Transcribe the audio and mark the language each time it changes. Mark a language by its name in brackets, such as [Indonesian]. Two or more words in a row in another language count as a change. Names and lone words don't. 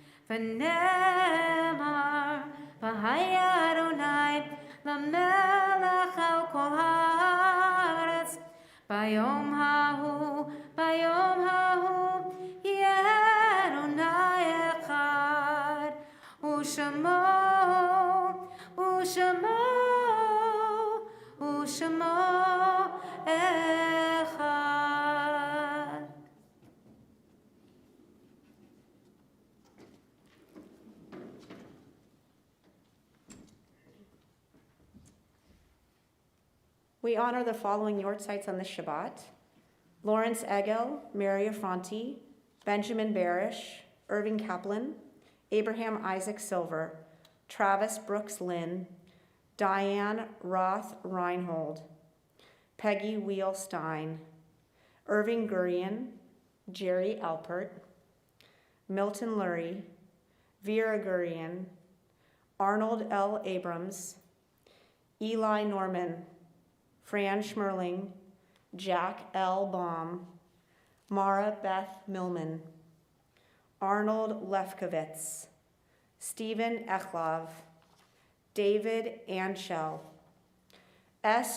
[Hebrew] ונאמר והיה אדוני למלך על כל הארץ, ביום ההוא יהיה אדוני אחד, ושמו אחד. [English] We honor the following yortzites on this Shabbat: Lawrence Egel, Mary Affronti, Benjamin Barish, Irving Kaplan, Abraham Isaac Silver, Travis Brooks Lynn, Diane Roth Reinhold, Peggy Wheel Stein, Irving Gurian, Jerry Alpert, Milton Lurie, Vera Gurian, Arnold L. Abrams, Eli Norman, Fran Schmerling, Jack L. Baum, Mara Beth Millman, Arnold Lefkowitz, Stephen Echlov, David Anschel, S.